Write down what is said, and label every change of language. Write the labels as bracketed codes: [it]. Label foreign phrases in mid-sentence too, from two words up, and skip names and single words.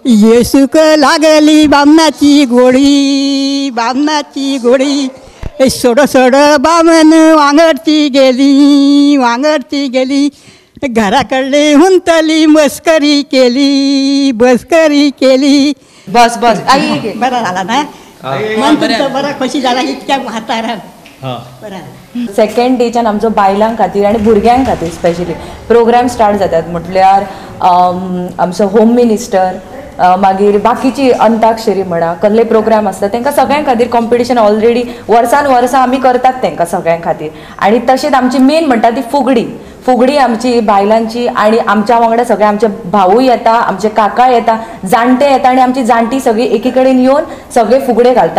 [kok] येसूक लागली बामणाची गोडी सोड सोड बामण वांगडती गेली घराकडे हुंतली मस्करी केली बस आई बरा झाला ना मन तुमचं बरा खुशी झाला इतक्या म्हातारान. सेकंड डेच्यान आमचो बायलां खातीर आनी भुरग्यां खातीर [en] specially program start [kok] जातात म्हटल्यार आमचो होम मिनिस्टर मागीर बाकीची अंताक्षरी म्हणा कसले प्रोग्राम आसता तांकां सगळ्यां खातीर [en] competition already [kok] वर्सान वर्सा आमी करतात तांकां सगळ्यां खातीर. आनी तशेंच आमची मेन म्हणटा ती फुगडी आमची बायलांची आनी आमच्या वांगडा सगळे आमचे भाऊय येता आमचे काका येता जाणटे येता आनी आमची जाणटी सगळी एकी कडेन येवन सगळे फुगडे घालता.